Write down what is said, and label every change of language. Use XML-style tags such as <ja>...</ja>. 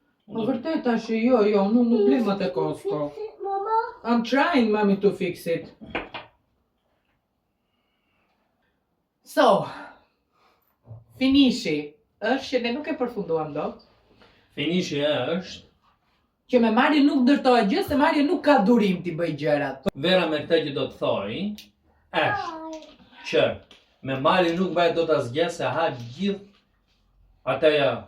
<sq>Po vërtet tash jo, nuk blej më të Costco.</sq> <en>Fix it, Mama. I'm trying, mommy, to fix it.</en> <sq>So, finishi është që ne nuk e përfunduam dot. Finishi është Që me Mario nuk ndërtohet gjë, se Mario nuk ka durim t'i bëj gjërat. Vera me këtë që do të thoj, është që me Mari nuk bëhet do të asgjë se ha gjithë atëja</sq>